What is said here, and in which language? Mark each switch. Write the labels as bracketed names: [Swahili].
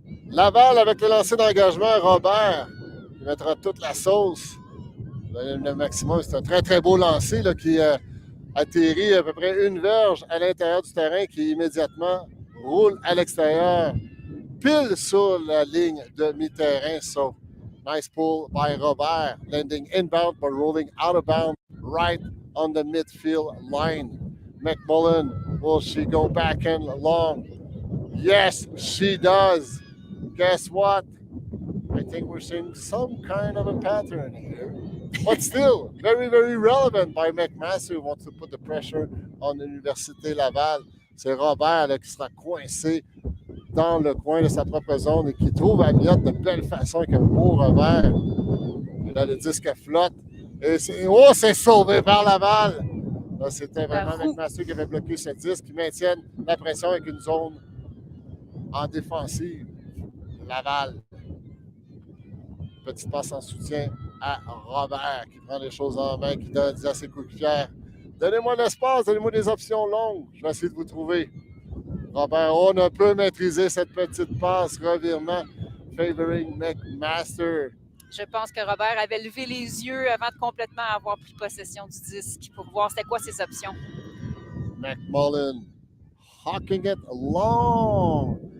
[French] Laval avec le lancer d'engagement, Robert, qui mettra toute la sauce. Le maximum, c'est un très, très beau lancer là, qui atterrit à peu près une verge à l'intérieur du terrain, qui immédiatement roule à l'extérieur, pile sur la ligne de mi-terrain. [English] So, nice pull by Robert, landing inbound but rolling out of bounds right on the midfield line. McMullen, will she go backhand long? Yes, she does. Guess what? I think we're seeing some kind of a pattern here. But still, very, very relevant by McMaster, who wants to put the pressure on l'Université Laval. [French] C'est Robert là, qui sera coincé dans le coin de sa propre zone et qui trouve à Miotte de belle façon avec un beau revers. Et là, le disque flotte. Et c'est sauvé par Laval! Là, c'était vraiment McMaster qui avait bloqué ce disque, qui maintiennent la pression avec une zone en défensive. Laval. Petite passe en soutien à Robert qui prend les choses en main, qui dit à ses coéquipiers: donnez-moi de l'espace, donnez-moi des options longues. Je vais essayer de vous trouver. Robert, on a peu maîtrisé cette petite passe, revirement, [English] favoring [French] McMaster. Je pense que Robert avait levé les yeux avant de complètement avoir pris possession du disque pour voir c'était quoi ses options. [English] McMullen hawking it long.